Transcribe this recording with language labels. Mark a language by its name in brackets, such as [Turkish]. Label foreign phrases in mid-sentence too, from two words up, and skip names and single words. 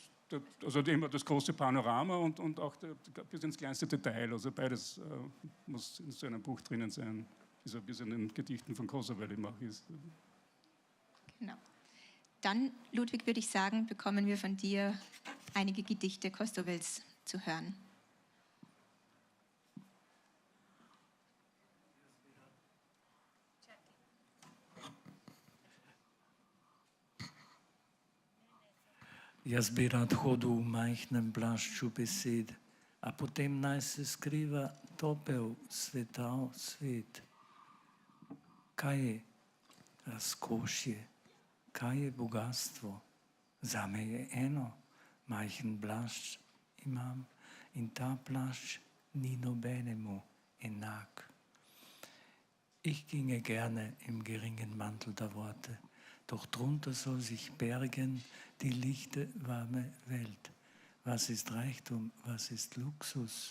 [German] Also immer das große Panorama und auch bis ins kleinste Detail. Also beides muss in so einem Buch drinnen sein. Wie so ein bisschen in den Gedichten von Kosovel immer auch ist. Genau. Dann, Ludwig, würde ich sagen, bekommen wir von dir einige Gedichte Kosovels zu hören. [Slovenian] Jaz bi rad hodil v majhnem plašču besed, a potem naj se skriva topel svetav svet. Kaj je razkošje, kaj je bogatstvo? Zame je eno, majhen plašč imam in ta plašč ni nobenemu enak. [German] Ich ginge gerne im geringen Mantel der Worte, doch drunter soll sich bergen die lichte, warme Welt. Was ist Reichtum, was ist Luxus?